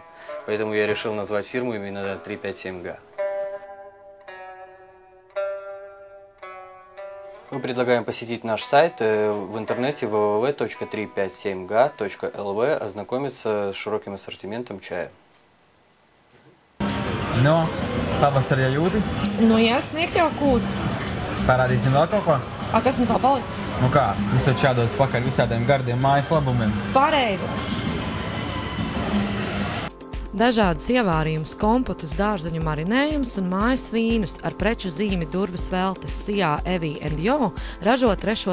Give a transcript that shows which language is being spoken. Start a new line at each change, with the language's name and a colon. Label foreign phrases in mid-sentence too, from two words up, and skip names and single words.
Russian: Поэтому я решил назвать фирму именно 357Га. Мы предлагаем посетить наш сайт в интернете www.357ga.lv, ознакомиться с широким ассортиментом чая.
Latvian: No, pavasarī jūti? Nu, jā, sniegs jau kūst. Parādīsim vēl kaut ko? A, kas mums vēl palicis? Nu kā, jūs taču jādodas pakaļ visādiem gardiem mājas labumiem. Pareizi. Dažādus ievārījumus, kompotus, dārzeņu marinējumus un mājas vīnus ar preču zīmi Durbes Veltes Sijā Evi & Jo ražo 3.